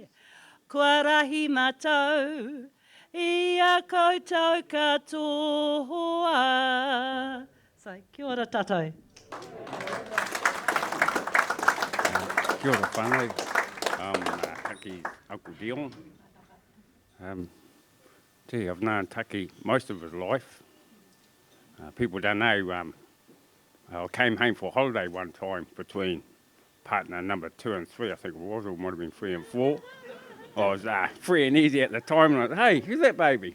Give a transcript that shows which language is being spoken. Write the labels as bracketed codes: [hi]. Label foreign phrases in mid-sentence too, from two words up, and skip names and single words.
[mi] Kua rahi mātou, i a koutou katoa. So, kia ora tātou. Kia ora whānau. Taki Uncle Dion. [en] Gee, I've known Taki most of his life. People don't know, I came home for holiday one time between partner number 2 and 3, I think it was, or it might have been 3 and 4. I was free and easy at the time, and I said, hey, who's that baby?